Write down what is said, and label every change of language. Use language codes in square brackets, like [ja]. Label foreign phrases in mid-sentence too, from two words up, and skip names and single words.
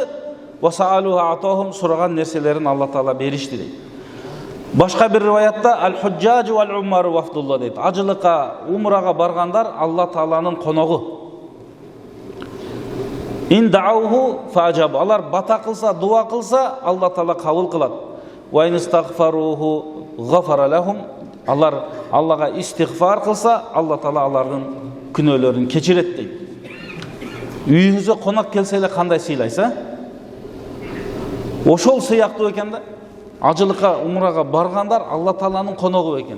[ar] "وسألوه أعطاهم", [ky] сураган нерселерин Алла Таала беришти дейт. Башка бир риваятта [ar] "الحجاج والعمار وفد الله" [ky] дейт. Ажылыкка, умрага баргандар Алла Тааланын коногу. [ar] "إن دعوه أجاب", [ky] алар бата кылса, дуа кылса, Алла Таала кабыл кылат. [ar] "وإن استغفروه غفر لهم", [ky] алар Аллага истигфар кылса, Алла Таала алардын күнөөлөрүн кечирет дейт. Үйүңүзгө конок келсе эле кандай сыйлайсыз? Ошол сыяктуу экен да. Ажылыкка, умрага баргандар Алла Тааланын коногу экен.